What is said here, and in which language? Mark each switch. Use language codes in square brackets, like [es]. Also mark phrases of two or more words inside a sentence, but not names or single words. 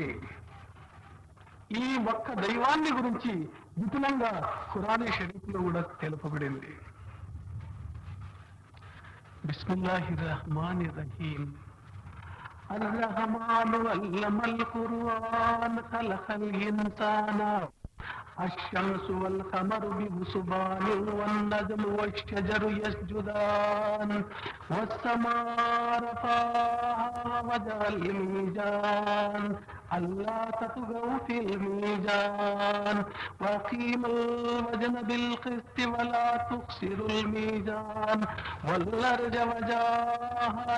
[te] ఈ ఒక్క దైవాన్ని గురించి విపులంగా ఖురాన్ షరీఫ్లో కూడా తెలుపబడింది. [ar] بسم الله الرحمن الرحيم. الرحمن علم القرآن خلق الإنسان الشمس والقمر بحسبان والنجم والشجر يسجدان والسماء رفعها ووضع الميزان ألا تطغوا في الميزان وأقيموا الوزن بالقسط ولا تخسروا الميزان والأرض وجعلها